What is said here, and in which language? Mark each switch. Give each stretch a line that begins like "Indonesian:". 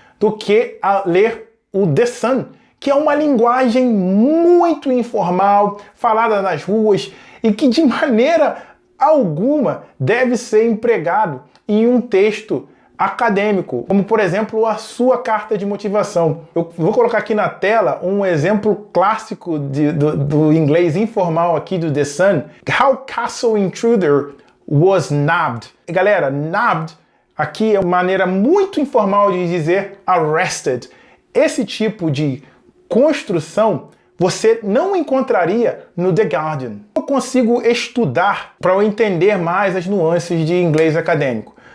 Portuguese: do que a ler o The Sun, que é uma linguagem muito informal, falada nas ruas e que de maneira alguma deve ser empregado em um texto acadêmico, como por exemplo a sua carta de motivação. Eu vou colocar aqui na tela um exemplo clássico do inglês informal aqui do The Sun.
English: How Castle Intruder was nabbed.
Portuguese: Galera, nabbed aqui é uma maneira muito informal de dizer arrested. Esse tipo de construção você não encontraria no The Guardian. Eu consigo estudar para eu entender mais as nuances de inglês acadêmico.